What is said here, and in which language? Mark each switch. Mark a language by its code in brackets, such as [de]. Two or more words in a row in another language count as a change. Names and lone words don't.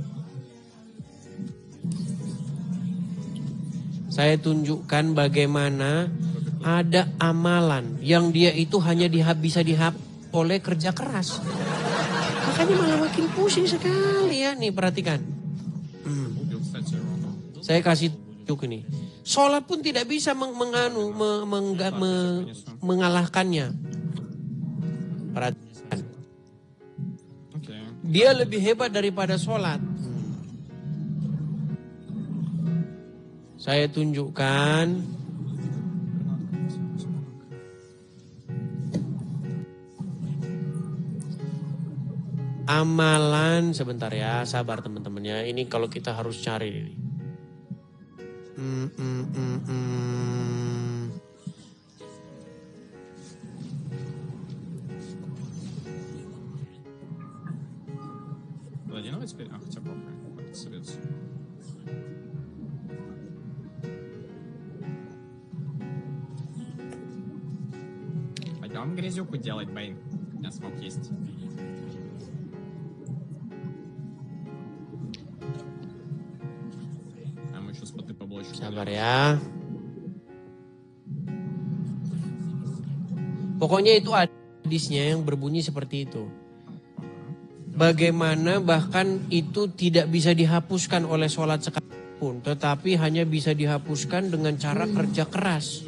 [id] Saya tunjukkan bagaimana ada amalan yang dia itu hanya bisa dihapus oleh kerja keras. Makanya malah makin pusing sekali ya. Nih perhatikan. [ru] Убил, кстати, его. [id] Saya kasih tunjuk ini. Sholat pun tidak bisa mengalahkannya. Perhatikan. [ru] Окей. [id] Dia lebih hebat daripada sholat. Saya tunjukkan. Amalan, sebentar ya, sabar teman-teman ya. Ini kalau kita harus cari ini. [ru] Подожди, давай теперь. Хотя попробуем. Это садится. Пойдем грязюку делать, Бэйн. У меня смог есть. А мы еще споты поблочку. [id] Sabar ya. Pokoknya itu hadisnya yang berbunyi seperti itu. Bagaimana bahkan itu tidak bisa dihapuskan oleh sholat sekalipun. Tetapi hanya bisa dihapuskan dengan cara kerja keras.